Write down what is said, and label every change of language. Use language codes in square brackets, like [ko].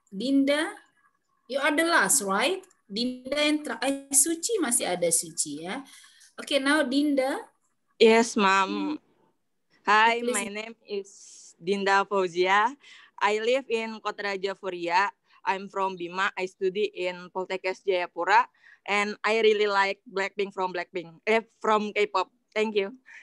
[en] Dinda, you are the last, right? [id] Dinda yang Suci masih ada Suci ya. [en] Okay, now Dinda. Yes, Ma'am. Hi, my name is Dinda Fauzia. I live in Kotaraja Furia. I'm from Bima. I study in Poltekkes Jayapura, and I really like Blackpink from K-pop. Thank you.